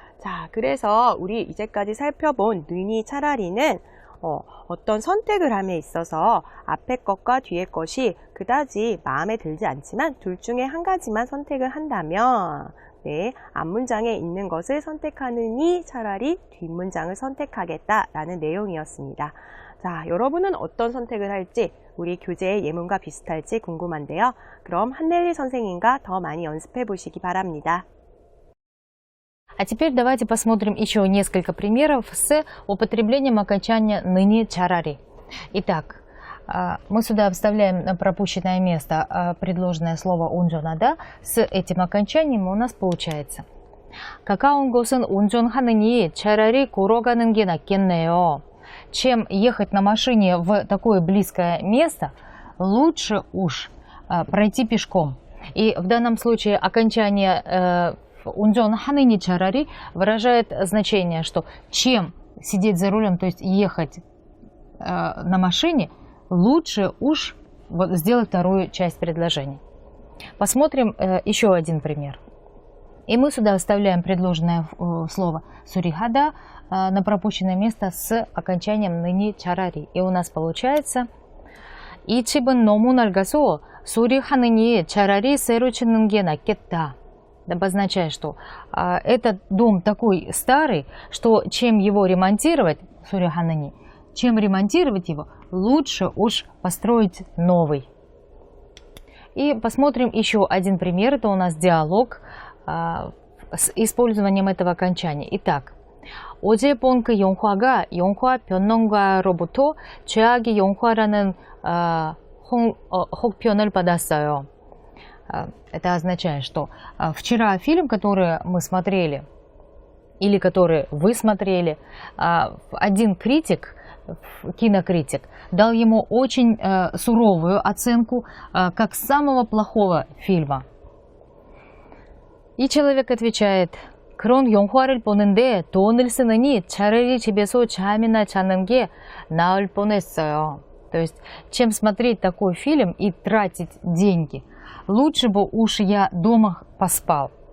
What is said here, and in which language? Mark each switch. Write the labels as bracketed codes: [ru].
[ko] 자, 그래서 우리 이제까지 살펴본 느니 차라리는 어떤 선택을 함에 있어서 앞에 것과 뒤에 것이 그다지 마음에 들지 않지만 둘 중에 한 가지만 선택을 한다면 네, 앞문장에 있는 것을 선택하느니 차라리 뒷문장을 선택하겠다라는 내용이었습니다. 자, 여러분은 어떤 선택을 할지 우리 교재의 예문과 비슷할지 궁금한데요. 그럼 한넬리 선생님과 더 많이 연습해 보시기 바랍니다. [ru] А теперь давайте посмотрим еще несколько примеров с употреблением окончания ныни чарари. Итак, мы сюда вставляем на пропущенное место предложенное слово 운전하다. С этим окончанием у нас получается. [ko] 가까운 곳은 운전하느니 차라리 걸어가는 게 낫겠네요. [ru] Чем ехать на машине в такое близкое место, лучше уж пройти пешком. И в данном случае окончание [ko] 운전하느니 차라리 [ru] выражает значение, что чем сидеть за рулем, то есть ехать на машине, лучше уж вот сделать вторую часть предложения. Посмотрим еще один пример. И мы сюда вставляем предложенное слово сурихада на пропущенное место с окончанием ныни чарари. И у нас получается [ko] 이 집은 너무 낡아서 수리하느니 차라리 새로 짓는 게 낫겠다. [ru] Обозначает, что этот дом такой старый, что чем его ремонтировать, [ko] 수리하느니, [ru] чем ремонтировать его, лучше уж построить новый. И посмотрим еще один пример. Это у нас диалог с использованием этого окончания. Итак, [ko] 어제 본 그 영화가 영화 평론가로부터 최악의 영화라는 혹평을 받았어요. [ru] Это означает, что вчера фильм, который мы смотрели, или который вы смотрели, один критик, кинокритик, дал ему очень суровую оценку как самого плохого фильма. И человек отвечает: [ko] 그런 영화를 보는데 돈을 쓰느니 차라리 집에서 잠이나 자는 게 나을 뻔했어요. [ru] То есть, чем смотреть такой фильм и тратить деньги, лучше бы уж я дома поспал.